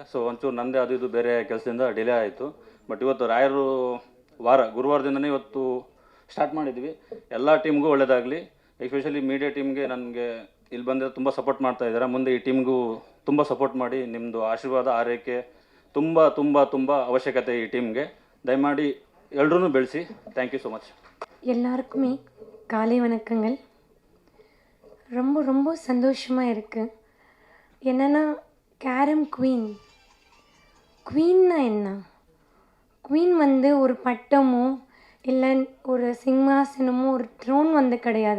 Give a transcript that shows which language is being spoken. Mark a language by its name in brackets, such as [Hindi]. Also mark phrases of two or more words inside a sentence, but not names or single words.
[Kannada] ಸೊ ಒಂಚೂರು ನಂದೇ ಅದು ಇದು ಬೇರೆ ಕೆಲಸದಿಂದ ಡಿಲೇ ಆಯಿತು. ಬಟ್ ಇವತ್ತು ರಾಯರು ಗುರುವಾರದಿಂದನೇ ಇವತ್ತು ಸ್ಟಾರ್ಟ್ ಮಾಡಿದ್ವಿ. ಎಲ್ಲ ಟೀಮ್ಗೂ ಒಳ್ಳೆಯದಾಗಲಿ. ಎಸ್ಪೆಷಲಿ [English] media team-ge [Kannada] ನನಗೆ ಇಲ್ಲಿ ಬಂದರೆ ತುಂಬ ಸಪೋರ್ಟ್ ಮಾಡ್ತಾ ಇದ್ದಾರೆ. ಮುಂದೆ ಈ ಟೀಮ್ಗೂ ತುಂಬ ಸಪೋರ್ಟ್ ಮಾಡಿ, ನಿಮ್ಮದು ಆಶೀರ್ವಾದ ಆರೈಕೆ ತುಂಬ ತುಂಬ ತುಂಬ ಅವಶ್ಯಕತೆ ಈ ಟೀಮ್ಗೆ. [English] ದಯಮಾಡಿ [Tamil] எல்லோரும் பெல்சி. [English] thank you so much. [Tamil] எல்லாருக்குமே காலை வணக்கங்கள். ரொம்ப ரொம்ப சந்தோஷமாக இருக்குது. என்னென்னா, கேரம் குவீன்னா என்ன? குவீன் வந்து ஒரு பட்டமோ இல்லை ஒரு சிம்மாசனமோ ஒரு த்ரோன் வந்து கிடையாது.